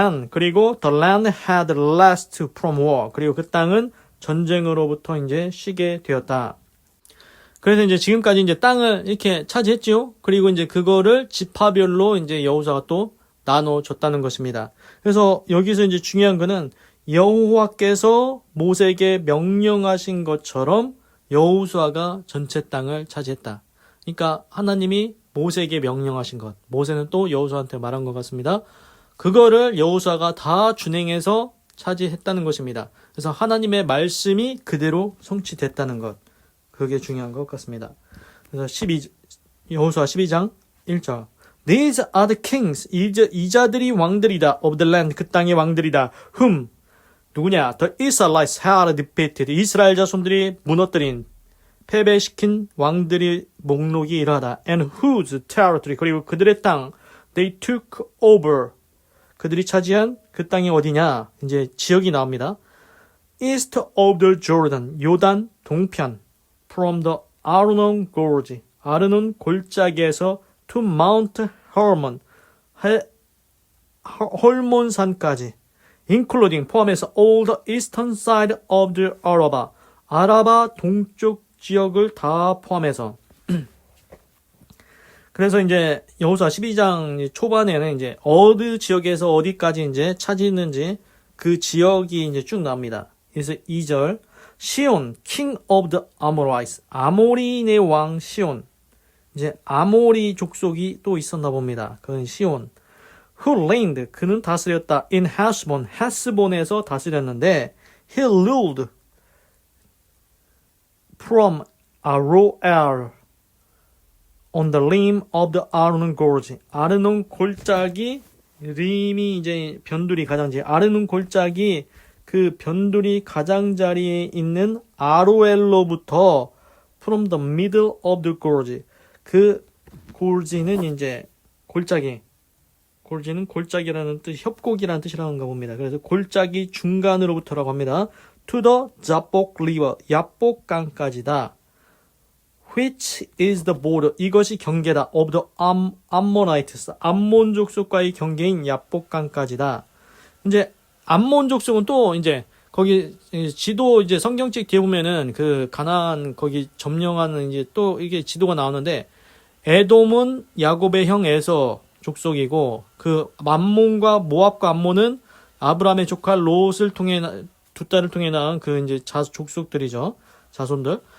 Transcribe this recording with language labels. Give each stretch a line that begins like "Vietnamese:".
Korean: 그리고
English: the land had rest from war.
Korean: 그리고 그 땅은 전쟁으로부터 이제 쉬게 되었다. 그래서 이제 지금까지 이제 땅을 이렇게 차지했죠. 그리고 이제 그거를 지파별로 이제 여호수아가 또 나눠줬다는 것입니다. 그래서 여기서 이제 중요한 거는 여호와께서 모세에게 명령하신 것처럼 여호수아가 전체 땅을 차지했다. 그러니까 하나님이 모세에게 명령하신 것, 모세는 또 여호수아한테 말한 것 같습니다. 그거를 여호수아가 다 준행해서 차지했다는 것입니다. 그래서 하나님의 말씀이 그대로 성취됐다는 것, 그게 중요한 것 같습니다. 그래서 여호수아 12장 1절
English: These are the kings,
Korean: 이 자들이 왕들이다,
English: of the land,
Korean: 그 땅의 왕들이다,
English: whom,
Korean: 누구냐,
English: the Israelites had defeated,
Korean: 이스라엘 자손들이 무너뜨린, 패배시킨 왕들의 목록이 이러하다.
English: And whose territory,
Korean: 그리고 그들의 땅,
English: they took over,
Korean: 그들이 차지한 그 땅이 어디냐, 이제 지역이 나옵니다.
English: East of the Jordan,
Korean: 요단 동편,
English: from the Arnon Gorge,
Korean: 아르논 골짜기에서
English: to Mount Hermon,
Korean: 헐몬산까지,
English: including
Korean: 포함해서
English: all the eastern side of the Araba,
Korean: 아라바 동쪽 지역을 다 포함해서. 그래서 이제 여호수아 12장 초반에는 이제 어느 지역에서 어디까지 이제 차지했는지 그 지역이 이제 쭉 나옵니다. 그래서 2절 시온,
English: king of the Amorites,
Korean: 아모리인의 왕 시온. 이제 아모리 족속이 또 있었나 봅니다. 그건 시온.
English: Who reigned,
Korean: 그는 다스렸다.
English: In Heshbon,
Korean: 헤스본에서 다스렸는데
English: he ruled from Aroer on the rim of the Arnon Gorge.
Korean: 아르논 골짜기, 림이 이제 변두리 가장자리, 아르논 골짜기 그 변두리 가장자리에 있는 아로엘로부터
English: from the middle of the gorge.
Korean: 그 골지는 이제 골짜기. 골지는 골짜기라는 뜻, 협곡이라는 뜻이라는가 봅니다. 그래서 골짜기 중간으로부터라고 합니다.
English: To the Jabbok River,
Korean: 야복강까지다.
English: Which is the border,
Korean: 이것이 경계다.
English: Of the Ammonites,
Korean: 암몬 족속과의 경계인 야복강까지다. 이제 암몬 족속은 또 이제 거기 지도 이제 성경책 뒤에 보면은 그 가나안 거기 점령하는 이제 또 이게 지도가 나오는데 에돔은 야곱의 형 에서 족속이고 그 암몬과 모압과 암몬은 아브라함의 조카 롯을 통해 두 딸을 통해 낳은 그 이제 족속들이죠. 자손들.